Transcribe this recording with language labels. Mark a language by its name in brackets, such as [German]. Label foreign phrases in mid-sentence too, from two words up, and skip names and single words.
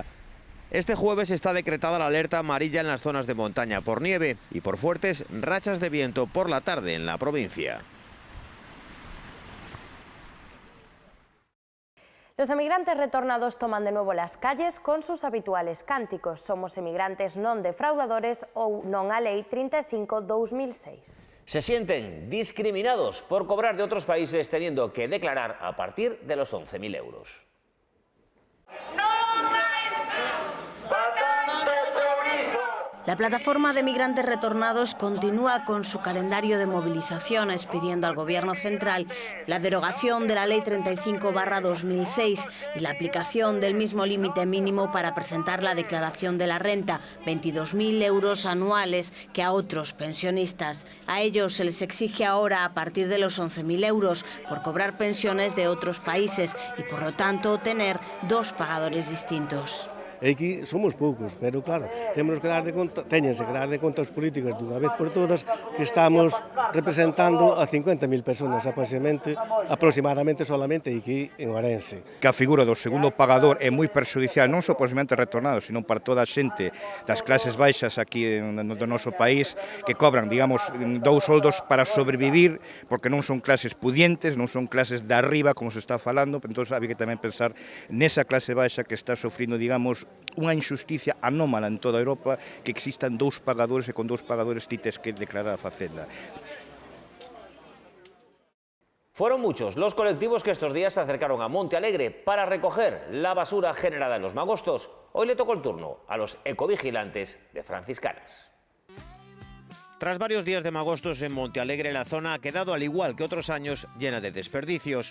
[Spanish] Este jueves está decretada la alerta amarilla en las zonas de montaña por nieve y por fuertes rachas de viento por la tarde en la provincia. Los emigrantes retornados toman de nuevo las calles con sus habituales cánticos. [Galician] Somos emigrantes non defraudadores ou non a Lei 35/2006. [Spanish] Se sienten discriminados por cobrar de otros países teniendo que declarar a partir de los 11.000 euros. La plataforma de migrantes retornados continúa con su calendario de movilizaciones pidiendo al Gobierno central la derogación de la Ley 35/2006 y la aplicación del mismo límite mínimo para presentar la declaración de la renta, 22.000 euros anuales, que a otros pensionistas. A ellos se les exige ahora a partir de los 11.000 euros por cobrar pensiones de otros países y por lo tanto tener dos pagadores distintos. [Galician] Aquí somos poucos, pero claro, téñense que dar de conta aos políticos dunha vez por todas que estamos representando a 50.000 personas aproximadamente solamente aquí en Ourense. Que a figura do segundo pagador é moi perxudicial non só para os migrantes retornados, sino para toda a xente das clases baixas aquí do noso país que cobran, digamos, dous soldos para sobrevivir, porque non son clases pudientes, non son clases de arriba, como se está falando, entón había que tamén pensar nesa clase baixa que está sofrindo, digamos, unha injusticia anómala en toda Europa, que existan dous pagadores e con dous pagadores ti tes que declarar a Facenda. [Spanish] Fueron muchos los colectivos que estos días se acercaron a Monte Alegre para recoger la basura generada en los magostos. Hoy le tocó el turno a los ecovigilantes de Franciscanas. Tras varios días de magostos en Monte Alegre, la zona ha quedado, al igual que otros años, llena de desperdicios.